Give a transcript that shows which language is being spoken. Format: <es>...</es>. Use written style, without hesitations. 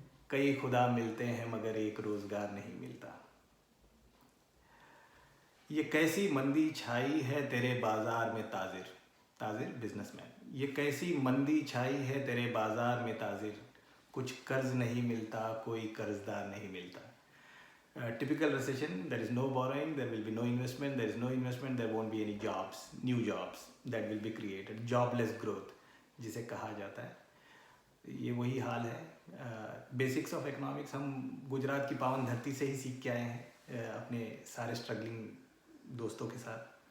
<hi>कई खुदा मिलते हैं मगर एक रोज़गार नहीं मिलता। ये कैसी मंदी छाई है तेरे बाजार में ताजिर। ताजिर बिजनेसमैन। ये कैसी मंदी छाई है तेरे बाजार में ताजिर। कुछ कर्ज नहीं मिलता, कोई कर्जदार नहीं मिलता।</hi> <en>Typical recession, there is no borrowing, there will be no investment, there is no investment, there won't be any jobs, new jobs that will be created, jobless growth</en> <hi>जिसे कहा जाता है। ये वही हाल है।</hi> <en>basics of economics</en> <hi>हम गुजरात की पावन धरती से ही सीख के आए हैं अपने सारे स्ट्रगलिंग दोस्तों के साथ।</hi>